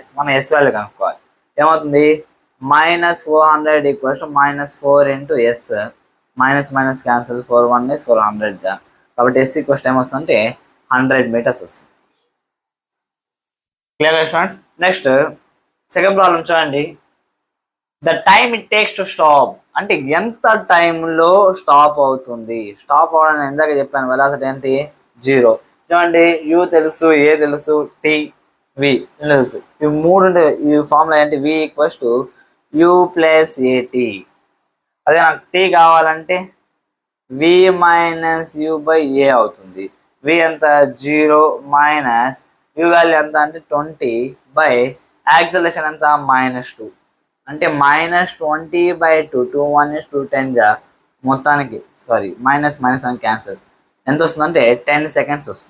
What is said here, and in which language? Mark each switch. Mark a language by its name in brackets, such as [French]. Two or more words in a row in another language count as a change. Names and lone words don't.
[Telugu] మనం ఎస్ వాల్యూ కనుక్కోవాలి. ఏమవుతుంది, -400 = -4 [English] into s. minus minus cancel, [Telugu] 4 1 is 400. కాబట్టి [English] s equal [Telugu] ఏమొస్తుందంటే 100 మీటర్స్ వస్తుంది. [English] clear students? next second problem [Telugu] చూడండి, [English] the time it takes to stop [Telugu] అంటే ఎంత టైంలో స్టాప్ అవుతుంది. స్టాప్ అవ్వడానికి ఎందాక చెప్పాను, వెలాసిటీ ఏంటి 0. చూడండి, యూ తెలుసు, ఏ తెలుసు, టీ వి తెలుసు, ఇవి మూడు ఈ ఫార్ములా ఏంటి, v = u [English] plus at. [Telugu] అదే నాకు టీ కావాలంటే v - u/a అవుతుంది. v ఎంత 0 మైనస్ u వాల్యూ ఎంత అంటే 20 [English] by acceleration [Telugu] ఎంత -2 అంటే -20/2 2 1 is 2 10 మొత్తానికి [English] sorry minus minus [Telugu] అని క్యాన్సల్ ఎంత వస్తుందంటే 10 సెకండ్స్ వస్తుంది.